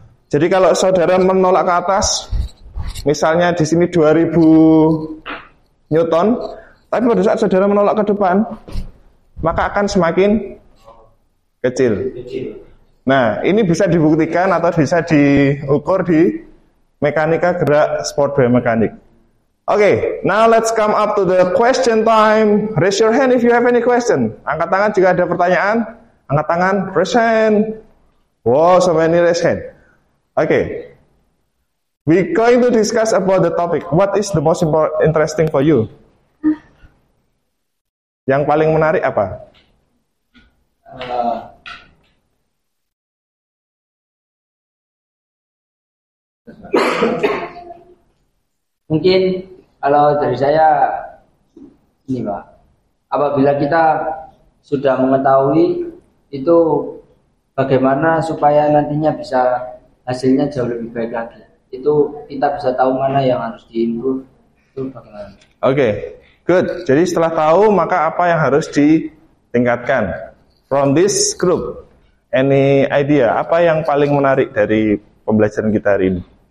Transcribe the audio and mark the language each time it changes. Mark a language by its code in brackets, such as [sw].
[id] Jadi kalau saudara menolak ke atas, misalnya di sini 2000 Newton, tapi pada saat saudara menolak ke depan, maka akan semakin kecil. Nah, ini bisa dibuktikan atau bisa diukur di mekanika gerak sport biomekanik. [en] Okay, now let's come up to the question time. Raise your hand if you have any question. [id] Angkat tangan jika ada pertanyaan. Angkat tangan, [en] raise hand. Wow, so many raise hand. Okay, we're going to discuss about the topic. What is the most interesting for you? [id] Yang paling menarik apa? Mungkin kalau dari saya ini Pak, apabila kita sudah mengetahui itu bagaimana supaya nantinya bisa hasilnya jauh lebih baik lagi, itu kita bisa tahu mana yang harus diimprove, itu bagaimana? [en] Oke, good. [id] Jadi setelah tahu maka apa yang harus ditingkatkan? [en] From this group, any idea? [id] Apa yang paling menarik dari pembelajaran kita hari ini?